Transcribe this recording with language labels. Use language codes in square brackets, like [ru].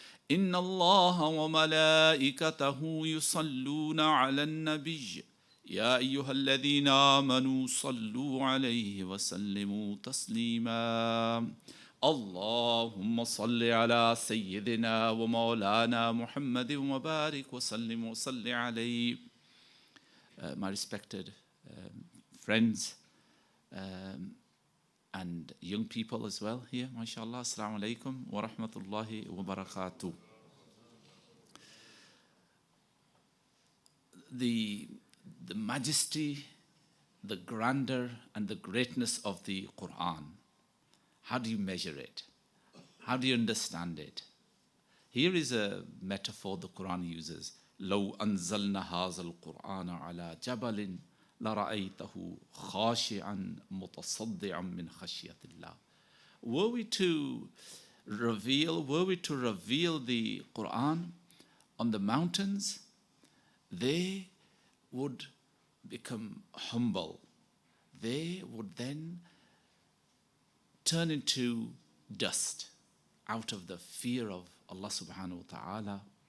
[ar] إن الله وملائكته يصلون على النبي يا أيها الذين آمنوا صلوا عليه وسلموا تسليما. اللهم صل على سيدنا ومولانا محمد وبارك وسلم وصل عليه. [en] My respected friends and young people as well here, mashallah. [ar] Assalamu alaikum wa rahmatullahi wa barakatuh. [en] The majesty, the grandeur and the greatness of the Qur'an. How do you measure it? How do you understand it? Here is a metaphor the Quran uses. [ar] لو أنزلنا هذا القرآن على جبل لرأيته خاشعا متصدعا من خشية الله. [en] Were we to reveal the Quran on the mountains, they would become humble. They would then turn into dust out of the fear of Allah subhanahu wa ta'ala.